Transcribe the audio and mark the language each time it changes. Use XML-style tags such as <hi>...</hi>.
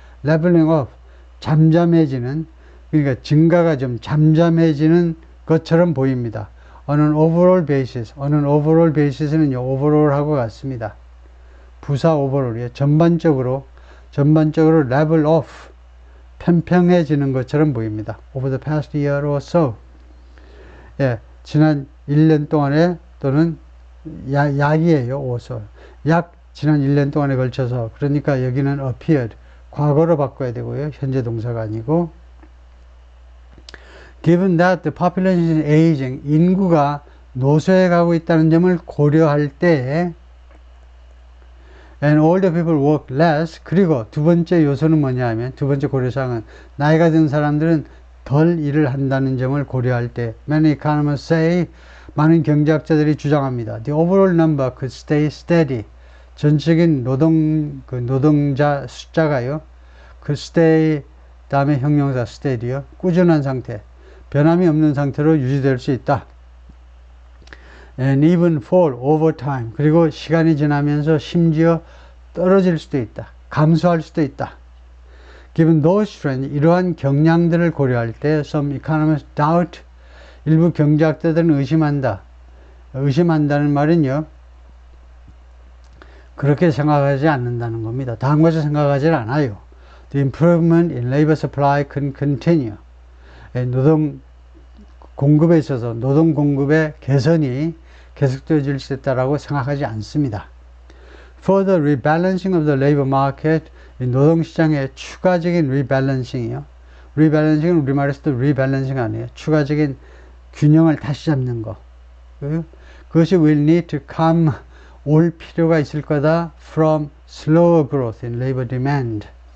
<ko>leveling off, 잠잠해지는, 그러니까 증가가 좀 잠잠해지는 것처럼 보입니다. on an overall basis 는요, overall하고 같습니다. 부사 overall이에요. 전반적으로 level off, 평평해지는 것처럼 보입니다.</ko> <en>over the past year or so.</en> <ko>예, 지난 1년 동안에 또는 약이에요. also. 지난 1년 동안에 걸쳐서. 그러니까 여기는 appeared. 과거로 바꿔야 되고요. 현재 동사가 아니고.</ko> <en>Given that the population is aging, 인구가 노쇠해 가고 있다는 점을 고려할 때 and older people work less.</en> <ko>그리고 두 번째 요소는 뭐냐 하면, 두 번째 고려사항은 나이가 든 사람들은 덜 일을 한다는 점을 고려할 때 many economists say, 많은 경제학자들이 주장합니다.</ko> <en>The overall number could stay steady.</en> <ko>전체적인 노동자 숫자가요. 그 stay 다음에 형용사 steady요. 꾸준한 상태, 변함이 없는 상태로 유지될 수 있다.</ko> <en>And even fall over time.</en> <ko>그리고 시간이 지나면서 심지어 떨어질 수도 있다. 감소할 수도 있다. Given those trends, 이러한 경향들을 고려할 때 some economists doubt, 일부 경제학자들은 의심한다. 의심한다는 말은요, 그렇게 생각하지 않는다는 겁니다. 다음 것을 생각하지 않아요.</ko> <en>The improvement in labor supply can continue.</en> <ko>노동 공급에 있어서 노동 공급의 개선이 계속되어질 수 있다고 생각하지 않습니다.</ko> <en>Further rebalancing of the labor market, 노동시장의 추가적인 rebalancing이요.</en> <ko>rebalancing은 우리말에서도 rebalancing 아니에요. 추가적인 균형을 다시 잡는 거. 그것이 will need to come, 올 필요가 있을 거다.</ko> <en>From slower growth in labor demand.</en>